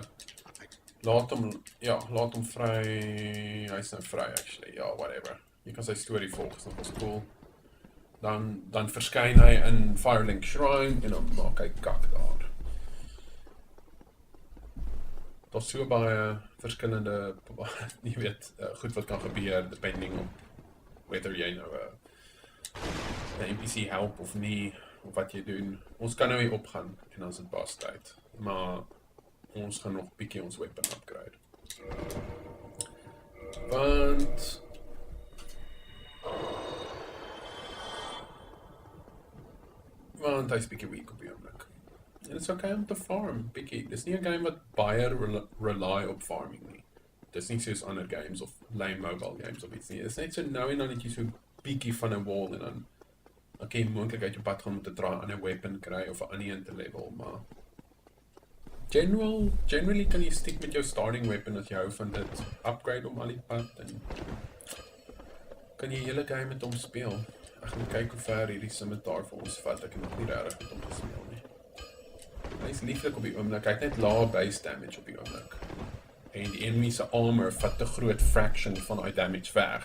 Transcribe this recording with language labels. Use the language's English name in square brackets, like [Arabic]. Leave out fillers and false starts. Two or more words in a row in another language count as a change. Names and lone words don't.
[Afrikaans] Laat hom vry, hy's nou vry actually, ja, whatever. Jy kan sy storie volg, is nog cool. Dan verskyn hy in Firelink Shrine en dan maak hy kak daar. Daar's so baie verskillende, jy weet, goed wat kan gebeur, [English] depending on whether [Afrikaans] jy nou 'n NPC help of nie, of wat jy doen. Ons kan nou hier opgaan en dan is dit boss tyd. Maar ons gaan nog bietjie ons [English] weapon upgrade. [Afrikaans] Want hy's bietjie weak op die oomblik. En [English] it's okay [Afrikaans] om te farm, bietjie. Dis nie 'n game wat baie rely op farming nie. Dis nie soos ander games of [English] lame mobile games [Afrikaans] of iets nie. Dis net so nou en dan net jy so bietjie van 'n wall en dan okay, moontlik uit jou pad gaan om te try 'n ander weapon kry of 'n ander een te level, maar generally kan jy stick met jou [English] starting weapon [Afrikaans] as jy hou van dit, upgrade om al die pad en kan jy hele game met hom speel. Ek gaan kyk hoe ver hierdie scimitar vir ons vat, ek het nog nie regtig met hom gespeel nie. Hy is lieflik op die oomblik, hy het net lae [English] base damage [Afrikaans] op die oomblik. En die enemy se armor vat te groot fraction van die damage weg.